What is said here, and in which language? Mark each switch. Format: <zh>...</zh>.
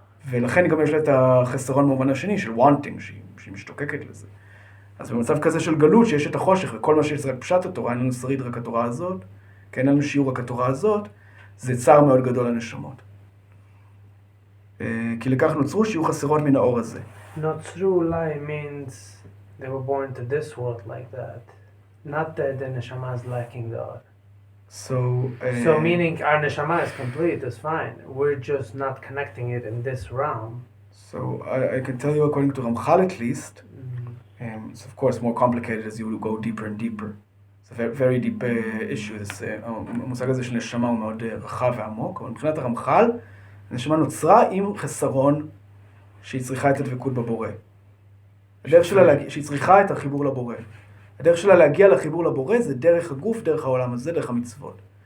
<he>ולכן גם יש לה את החסרון במובן השני של wanting, שהיא משתוקקת לזה. אז במצב כזה של גלות, שיש את החושך, וכל מה שיש רק פשט התורה, אין לנו שריד רק התורה הזאת, כי אין לנו שיעור רק התורה הזאת, זה צער מאוד גדול לנשמות. כי לכך נוצרו שיהיו חסרות מן האור הזה. נוצרו אולי</he> <en>means they were born to this world like that. Not that the neshama is lacking God. So meaning our neshama is complete, is fine. We're just not connecting it in this realm. So I can tell you according to Ramchal at least, it's of course more complicated as you go deeper and deeper. It's a very deep issue.</en> <he>המושג הזה של נשמה הוא מאוד רחב ועמוק, אבל מבחינת הרמח"ל, הנשמה נוצרה עם חסרון שהיא צריכה את הדבקות בבורא. הדרך שלה, שהיא צריכה את החיבור לבורא. הדרך שלה להגיע לחיבור לבורא זה דרך הגוף, דרך העולם הזה, דרך המצוות.</he>